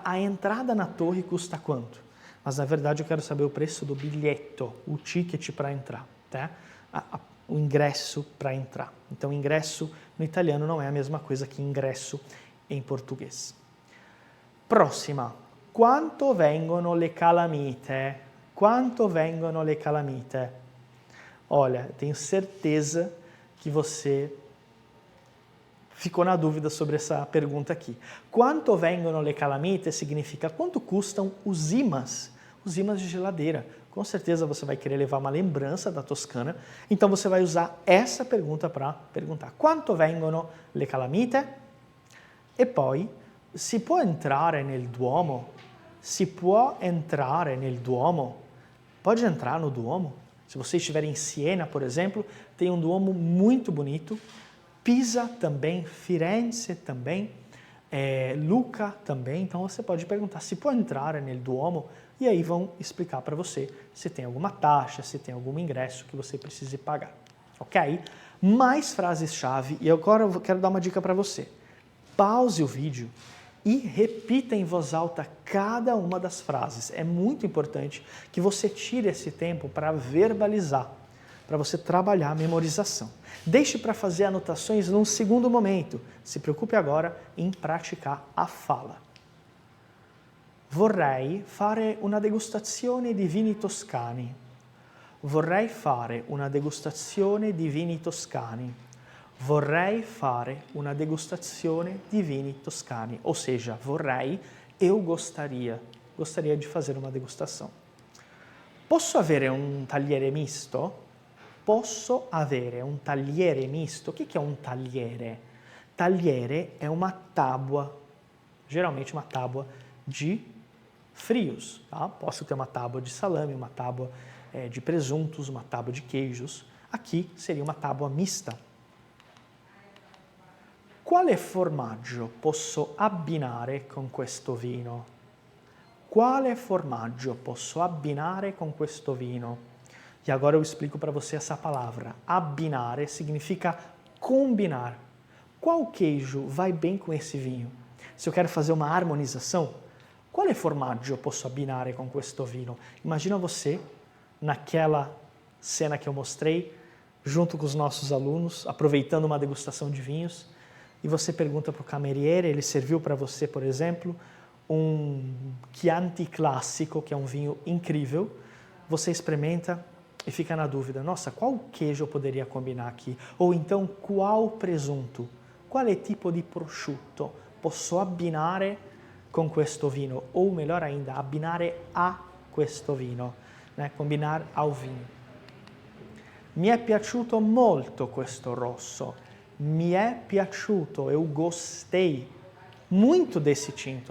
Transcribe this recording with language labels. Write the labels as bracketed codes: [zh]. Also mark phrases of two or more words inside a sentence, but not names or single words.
[pt] A entrada na torre custa quanto? Mas, na verdade, eu quero saber o preço do bilhetto, o ticket para entrar, tá? O ingresso para entrar. Então, ingresso no italiano não é a mesma coisa que ingresso em português. Próxima. [it] Quanto vengono le calamite? Quanto vengono le calamite? [pt] Olha, tenho certeza que você ficou na dúvida sobre essa pergunta aqui. [it] Quanto vengono le calamite [pt] significa quanto custam os imãs de geladeira. Com certeza você vai querer levar uma lembrança da Toscana, então você vai usar essa pergunta para perguntar. [it] Quanto vengono le calamite? E poi, si può entrare nel Duomo? Si può entrare nel Duomo? [pt] Pode entrar no Duomo? Se você estiver em Siena, por exemplo, tem um Duomo muito bonito. Pisa também, Firenze também, Lucca também. Então você pode perguntar se [it] può entrare nel Duomo [pt] e aí vão explicar para você se tem alguma taxa, se tem algum ingresso que você precise pagar, ok? Mais frases-chave e agora eu quero dar uma dica para você. Pause o vídeo e repita em voz alta cada uma das frases. É muito importante que você tire esse tempo para verbalizar, para você trabalhar a memorização. Deixe para fazer anotações num segundo momento. Se preocupe agora em praticar a fala. [it] Vorrei fare una degustazione di vini toscani. Vorrei fare una degustazione di vini toscani. Vorrei fare una degustazione di vini toscani. [pt] Ou seja, vorrei, eu gostaria de fazer uma degustação. [it] Posso avere un tagliere misto? Posso avere un tagliere misto? [pt] O que é um tagliere? Tagliere é uma tábua, geralmente uma tábua de frios. Tá? Posso ter uma tábua de salame, uma tábua de presuntos, uma tábua de queijos. Aqui seria uma tábua mista. [it] Quale formaggio posso abbinare con questo vino? Quale formaggio posso abbinare con questo vino? [pt] E agora eu explico para você essa palavra. Abbinare significa combinar. Qual queijo vai bem com esse vinho? Se eu quero fazer uma harmonização, [it] quale formaggio posso abbinare con questo vino? [pt] Imagina você naquela cena que eu mostrei, junto com os nossos alunos, aproveitando uma degustação de vinhos, e você pergunta para o cameriere, ele serviu para você, por exemplo, um Chianti Classico, que é um vinho incrível, você experimenta e fica na dúvida, nossa, qual queijo eu poderia combinar aqui? Ou então, qual presunto? Quale tipo di prosciutto posso abbinare con questo vino? Ou melhor ainda, [it] abbinare a questo vino, [pt] né? Combinar ao vinho. [it] Mi è piaciuto molto questo rosso. Mi è piaciuto, [pt] eu gostei muito desse tinto.